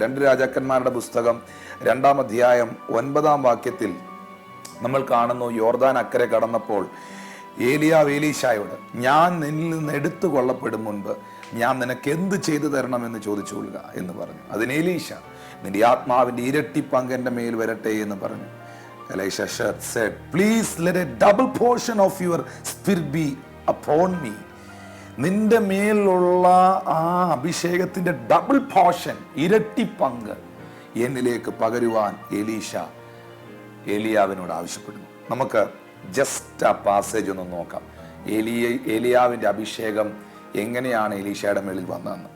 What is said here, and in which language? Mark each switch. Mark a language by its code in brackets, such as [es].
[ml] 2 രാജാക്കന്മാരുടെ പുസ്തകം 2-ാം അധ്യായം 9-ാം വാക്യത്തിൽ നമ്മൾ കാണുന്നു, യോർദാൻ അക്കരെ കടന്നപ്പോൾ ഏലിയാവ് എലീശായോട്, ഞാൻ നിന്നിൽ നിന്ന് എടുത്തു കൊള്ളപ്പെടും മുൻപ് ഞാൻ നിനക്ക് എന്ത് ചെയ്തു തരണമെന്ന് ചോദിച്ചു കൊള്ളുക എന്ന് പറഞ്ഞു. അതിന് എലീശ, നിന്റെ ആത്മാവിന്റെ ഇരട്ടി പങ്ക് എൻ്റെ മേൽ വരട്ടെ എന്ന് പറഞ്ഞു. [en] Elisha said, please let a double portion of your spirit be upon me. [ml] നിന്റെ മേലുള്ള ആ അഭിഷേകത്തിന്റെ ഡബിൾ പോർഷൻ, ഇരട്ടി പങ്ക് എന്നിലേക്ക് പകരുവാൻ എലീശ ഏലിയാവിനോട് ആവശ്യപ്പെടുന്നു. നമുക്ക് ജസ്റ്റ് ആ പാസേജ് ഒന്ന് നോക്കാം. ഏലിയാവിന്റെ അഭിഷേകം എങ്ങനെയാണ് എലീശയുടെ മേളിൽ വന്നതെന്ന്.